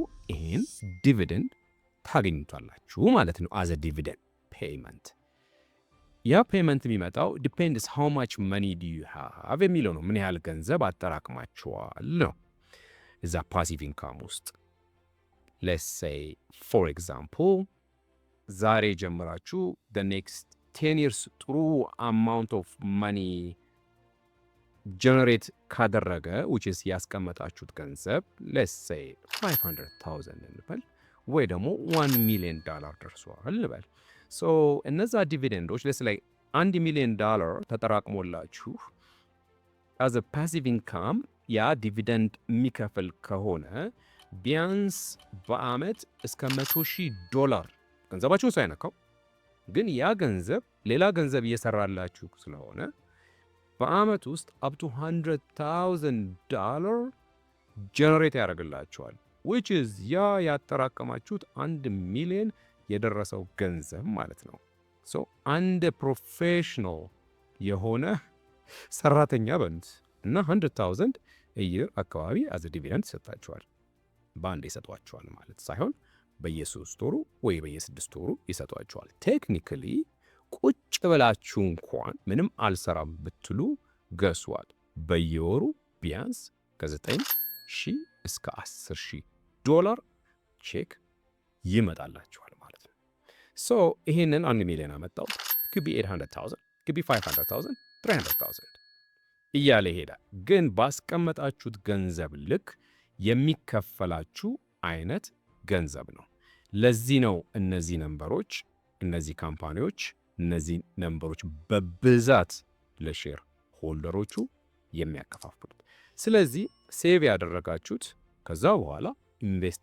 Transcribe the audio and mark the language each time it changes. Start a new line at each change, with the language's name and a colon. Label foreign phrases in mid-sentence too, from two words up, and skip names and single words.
Amharic: ይሄን ዲቪደንድ ታገኙታላችሁ ማለት ነው።
English: as the dividend payment።
Amharic: ያ ፔይመንት የሚመጣው
English: depends how much money do you have
Amharic: የሚለው ነው። ምን ያህል ገንዘብ አጠራቅማችኋል ነው እዛ
English: passive income
Amharic: ውስጥ።
English: let's say for example
Amharic: ዛሬ ጀምራችሁ
English: the next 10 years
Amharic: ጥሩ
English: amount of money
Amharic: ጀነሬት ካደረገ
English: which is
Amharic: ያስቀመጣችሁት ገንዘብ
English: let's say
Amharic: 500,000 እንበል ወይ ደግሞ $1 million ደርሷል እንበል። ሶ እነዛ ዲቪደንዶች
English: let's say
Amharic: $1 million ተጠራቅሞላችሁ
English: as a passive income
Amharic: ያ ዲቪደንድ የሚከፍል ከሆነ ቢያንስ በአመት እስከ $100,000 ገንዘባችሁን ሳይነካው ግን ያ ገንዘብ ሌላ ገንዘብ እየሰራላችሁ ስለሆነ በአመት ውስጥ
English: up to
Amharic: $100,000 ጀነሬት ያደርግላችኋል
English: which is
Amharic: ያ ያጠራቀማችሁት 1 ሚሊዮን የደረሰው ገንዘብ ማለት ነው። ሶ አንድ ፕሮፌሽናል የሆነ ሰራተኛ በንት እና 100,000 እየር አካባቢ
English: as a dividend
Amharic: ይሰጣችኋል። በአንድ ይሰጧችኋል ማለት ሳይሆን በየ3 ወሩ ወይ በየ6 ወሩ ይሰጧችኋል። ቴክኒካሊ ቁጭ ብላችሁ እንኳን ምንም አልሰራም ብትሉ ገስዋል በየወሩ ቢያንስ ከ9,000 እስከ $10,000 ቼክ ይመጣላችኋል ማለት ነው። ሶ ይሄንን 1 ሚሊዮን አመጣው
English: could be 800,000 could be 500,000
Amharic: 300,000 እያለ ይሄዳል። ግን ባስቀመጣችሁት ገንዘብ ልክ የሚከፈላችሁ አይነት ገንዘብ ነው። ለዚህ ነው እነዚህ ነምበሮች እነዚህ ካምፓኒዎች እነዚህ ነምበሮች በብዛት ለሼር ሆልደሮቹ የሚያከፋፍሉት። ስለዚህ ሴቭ ያደረጋችሁት ከዛ በኋላ ኢንቨስት